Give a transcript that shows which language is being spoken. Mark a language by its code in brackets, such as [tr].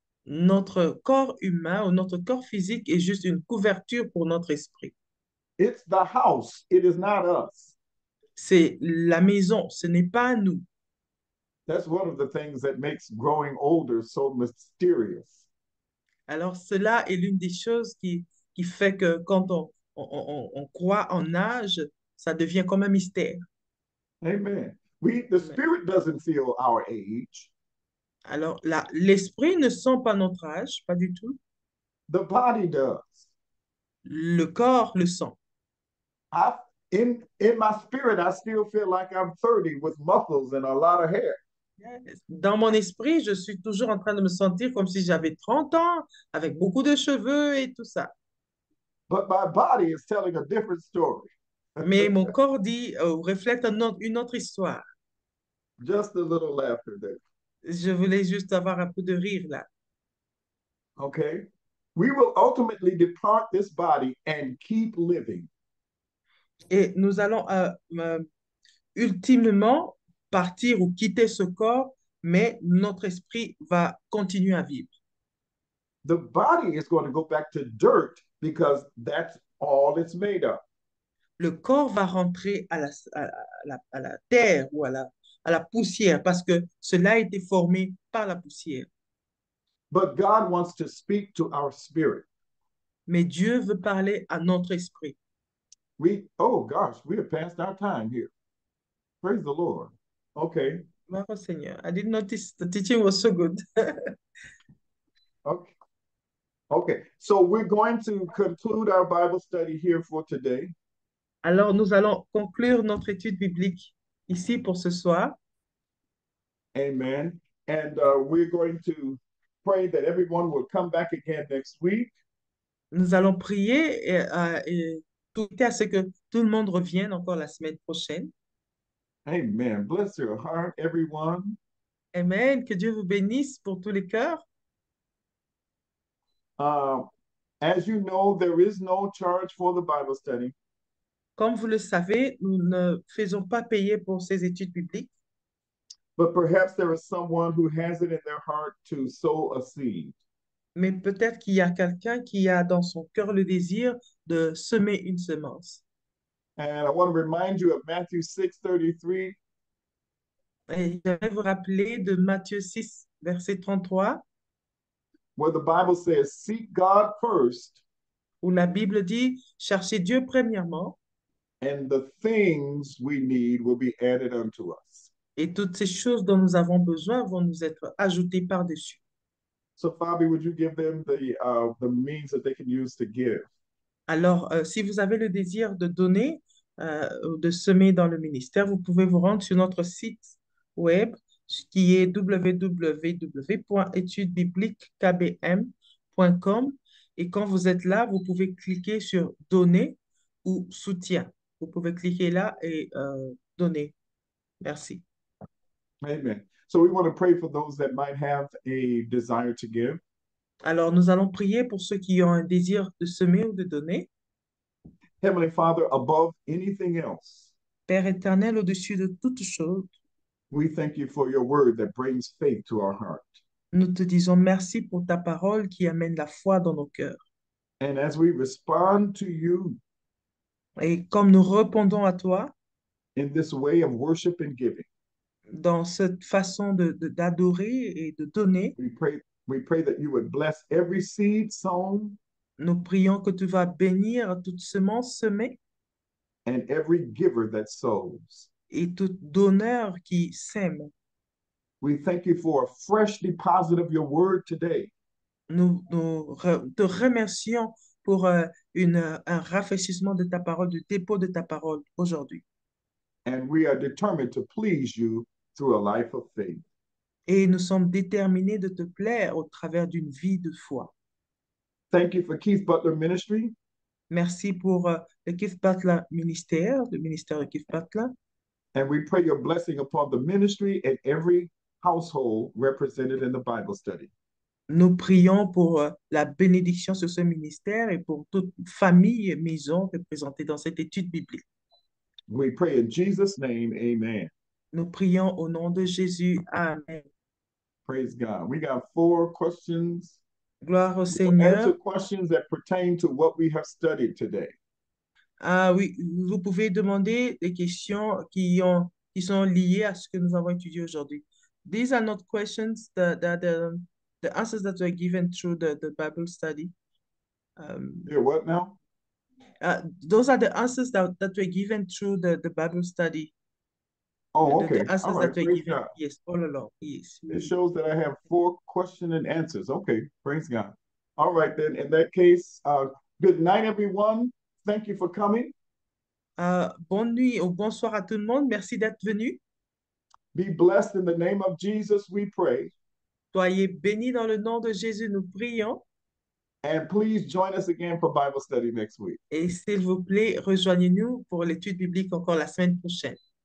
[fr] Notre corps humain ou notre corps physique est juste une couverture pour notre esprit. [en] It's the house, it is not us. [fr] C'est la maison, ce n'est pas nous. [en] That's one of the things that makes growing older so mysterious. [fr] Alors, cela est l'une des choses qui fait que quand on croit en âge, ça devient comme un mystère. [en] Amen. The Amen. spirit doesn't feel our age. [fr] Alors, l'esprit ne sent pas notre âge, pas du tout. [en] The body does. [fr] Le corps le sent. [en] I in my spirit, I still feel like I'm 30 with muscles and a lot of hair. [fr] Dans mon esprit, je suis toujours en train de me sentir comme si j'avais 30 ans, avec beaucoup de cheveux et tout ça. [en] But my body is telling a different story. [fr] Mais mon corps dit, reflète une autre histoire. [en] Just a little laughter there. [fr] Je voulais juste avoir un peu de rire là. [en] Okay. We will ultimately depart this body and keep living. [fr] Et nous allons ultimement partir ou quitter ce corps, mais notre esprit va continuer à vivre. [en] The body is going to go back to dirt because that's all it's made of. [fr] Le corps va rentrer à la terre ou à la poussière parce que cela a été formé par la poussière. [en] But God wants to speak to our spirit. [fr] Mais Dieu veut parler à notre esprit. [en] Oh gosh, we have passed our time here. Praise the Lord. Okay. [fr] Gloire au Seigneur. [en] I didn't notice the teaching was so good. Okay. Okay. So we're going to conclude our Bible study here for today. [fr] Alors, nous allons conclure notre étude biblique ici pour ce soir. Amen. [en] And we're going to pray that everyone will come back again next week. [fr] Nous allons prier et tout à ce que tout le monde revienne encore la semaine prochaine. Amen. [en] Bless your heart, everyone. Amen. [fr] Que Dieu vous bénisse pour tous les cœurs. [en] Uh, as you know, there is no charge for the Bible study. [fr] Comme vous le savez, nous ne faisons pas payer pour ces études bibliques, [en] But perhaps there is someone who has it in their heart to sow a seed. [fr] mais peut-être qu'il y a quelqu'un qui a dans son cœur le désir de semer une semence. [en] And I want to remind you of Matthew 6:33. [fr] Et je vais vous rappeler de Matthieu 6, verset 33, [en] Where the Bible says, seek God first, [fr] où la Bible dit, cherchez Dieu premièrement, [en] and the things we need will be added unto us. [fr] et toutes ces choses dont nous avons besoin vont nous être ajoutées par-dessus. [en] So, Fabi, would you give them the means that they can use to give? [fr] Alors, si vous avez le désir de donner, de semer dans le ministère, vous pouvez vous rendre sur notre site web qui est www.étudesbibliqueskbm.com. Et quand vous êtes là, vous pouvez cliquer sur Donner ou Soutien. Vous pouvez cliquer là et donner. Merci. Amen. [en] So we want to pray for those that might have a desire to give. [fr] Alors, nous allons prier pour ceux qui ont un désir de semer ou de donner. [en] Heavenly Father, above anything else, [fr] Père éternel, au-dessus de toutes choses, [en] we thank you for your word that brings faith to our heart. [fr] nous te disons merci pour ta parole qui amène la foi dans nos cœurs. [en] And as we respond to you [fr] Et comme nous répondons à toi [en] in this way of worship and giving, [fr] dans cette façon d'adorer et de donner, [en] we pray that you would bless every seed sown [fr] nous prions que tu vas bénir toute semence semée [en] and every giver that sows. [fr] et tout donneur qui sème. [en] We thank you for a fresh deposit of your word today. [fr] Te remercions pour un rafraîchissement de ta parole, du dépôt de ta parole aujourd'hui. [en] And we are determined to please you through a life of faith. [fr] Et nous sommes déterminés de te plaire au travers d'une vie de foi. [en] Thank you for Keith Butler Ministry. [fr] Merci pour le Keith Butler ministère, le ministère de Keith Butler. [en] And we pray your blessing upon the ministry and every household represented in the Bible study. [fr] Nous prions pour la bénédiction sur ce ministère et pour toute famille et maison représentée dans cette étude biblique. [en] We pray in Jesus' name, amen. [fr] Nous prions au nom de Jésus. Amen. [en] Praise God. We got 4 questions. [fr] Gloire au [en] We'll [fr] Seigneur. [en] answer questions that pertain to what we have studied today. [fr] Ah oui, vous pouvez demander des questions qui sont liées à ce que nous avons étudié aujourd'hui. [en] These are not questions the answers that were given through the Bible study. Yeah, what now? Those are the answers that were given through the Bible study. Oh, okay. The answers All right. that were Praise given, God. yes, all along. Yes. It shows that I have 4 question and answers. Okay. Praise God. All right, then. In that case, good night, everyone. Thank you for coming. [fr] Bonne nuit ou bonsoir à tout le monde. Merci d'être venu. [en] Be blessed in the name of Jesus, we pray. [fr] Soyez bénis dans le nom de Jésus, nous prions. [en] And please join us again for Bible study next week. [fr] Et s'il vous plaît, rejoignez-nous pour l'étude biblique encore la semaine prochaine.